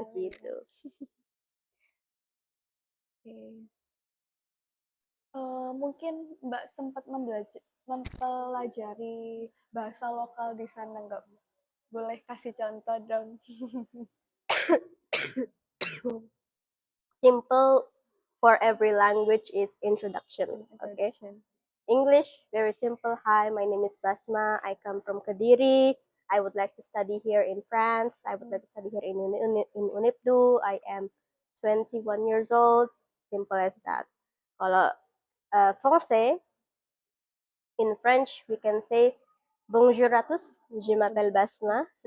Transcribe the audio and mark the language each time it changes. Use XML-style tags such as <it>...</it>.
<id>Mahal ya. gitu. Oke. Mungkin Mbak sempat mempelajari bahasa lokal di sana nggak? Boleh kasih contoh dong.</id> <en>Simple for every language is introduction. Okay. Introduction. English, very simple. Hi, my name is Basma. I come from Kediri. I would like to study here in France. I would like to study here in UNIPDU. I am 21 years old. Simple as that.</en> <id>Kalau</id> <en>Français, in French, we can say</en> <fr>Bonjour à tous, je m'appelle Basma.</fr>